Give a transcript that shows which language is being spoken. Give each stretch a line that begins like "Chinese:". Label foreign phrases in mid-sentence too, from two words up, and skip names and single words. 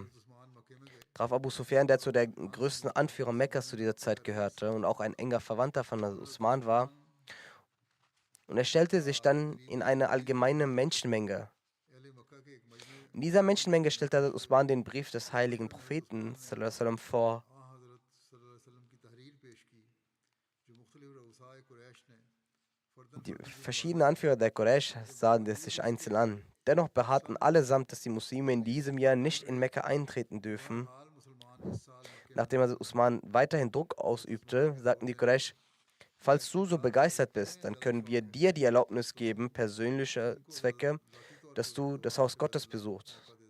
German: Traf Abu Sufyan, der zu der größten Anführer Mekkas zu dieser Zeit gehörte und auch ein enger Verwandter von Hazrat Usman war. Und er stellte sich dann in eine allgemeine Menschenmenge. In dieser Menschenmenge stellte Hazrat Usman den Brief des heiligen Propheten
Arabic: sallallahu alaihi wasallam
German: vor. Die verschiedenen Anführer der Quraysh sahen es sich einzeln an. Dennoch beharrten allesamt, dass die Muslime in diesem Jahr nicht in Mekka eintreten dürfen. Nachdem Hazrat Usman weiterhin Druck ausübte, sagten die Quraysh, falls du so begeistert bist, dann können wir dir die Erlaubnis geben, persönliche Zwecke, dass du das Haus Gottes besuchst.